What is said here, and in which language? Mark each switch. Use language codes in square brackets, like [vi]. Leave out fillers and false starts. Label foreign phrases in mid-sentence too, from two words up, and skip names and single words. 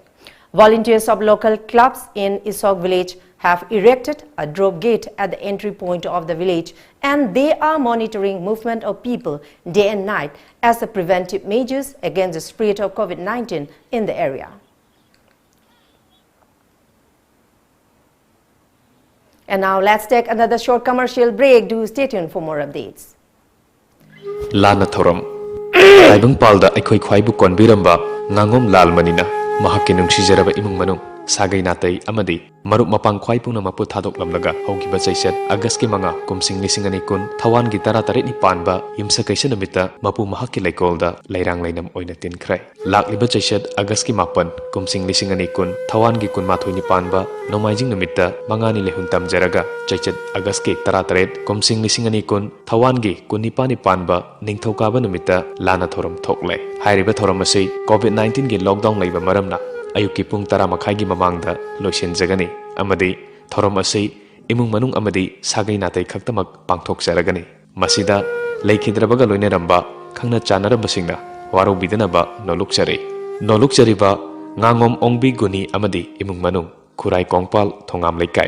[en] Volunteers of local clubs in Isok village have erected a drop gate at the entry point of the village, and they are monitoring movement of people day and night as the preventive measures against the spread of COVID-19 in the area. And now let's take another short commercial break. Do stay tuned for more updates. [mni] Lana Thoram Taibang Palda Aikoi Khwaibu Konbiramba Ngangom Lalmanina Mahaki Nungsijaraba Imung Manung Sagai Natai Amadi Marup Mapang Khwai Puna Mapu Thadok Lamlaga Hoki Bachaisat Agas ki Manga Kumsing Lisingani Kun Thawan gi Tara Taret ni Panba Imsa Kaisa Namita Mapu Mahaki Laikolda Lairang Lainam Oina Tin Krai Lak Liba Chaisat Agas ki Mapan Kumsing Lisingani Kun Thawan gi Kun Mathoi ni Panba Nomaijing Namita Mangani Lehuntam Jaraga Chaisat Agas ki Tara Taret Kumsing Lisingani Kun Thawan gi Kun Nipani Panba Ningthokaba Namita Lana Thoram Thoklai Hairiba Thoram Asi COVID-19 gi lockdown Laiba Maramna Ayuki Pung Tara Makhai gi Mamangda Loishin Jagani Amadi Thoram Asi Imung Manung Amadi Sagai Natai Khaktamak Pangthok Jaragani Masida Laikhidrabaga Loineramba Khangna Chanarabasingna Waro Bidanaba Noluk Jariba Ngangom Ongbi Guni Amadi Imung Manung Kurai Kongpal Thongam Laikai